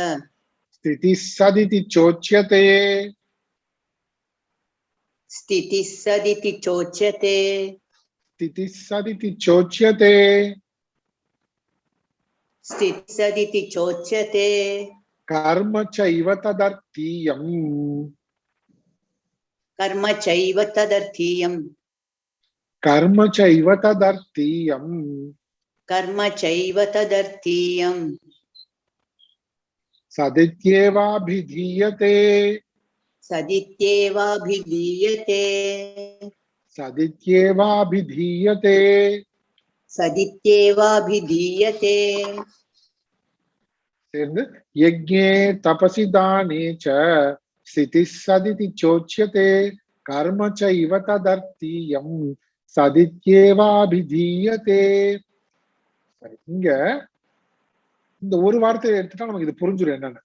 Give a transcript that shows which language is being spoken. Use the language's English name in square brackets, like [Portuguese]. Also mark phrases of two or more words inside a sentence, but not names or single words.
[Sanskrit] स्थिति सदिति चोच्यते, स्थिति सदिति चोच्यते, स्थिति सदिति चोच्यते, स्थिति सदिति चोच्यते, कर्म चैव तदर्थीयम् कर्म चैव तदर्थीयम् कर्म चैव तदर्थीयम् कर्म चैव तदर्थीयम् सदित्येवाभिधीयते सदित्येवाभिधीयते सदित्येवाभिधीयते सदित्येवाभिधीयते சேர்ந்து यज्ञे तपसि दाने च स्थिति सदिति चोच्यते कर्म चैव तदर्थीयम् सदित्येवाभिधीयते. [Tamil] சரி, இங்க இந்த ஒரு வார்த்தையை எடுத்துட்டா நமக்கு இது புரிஞ்சிடும் என்னன்னு.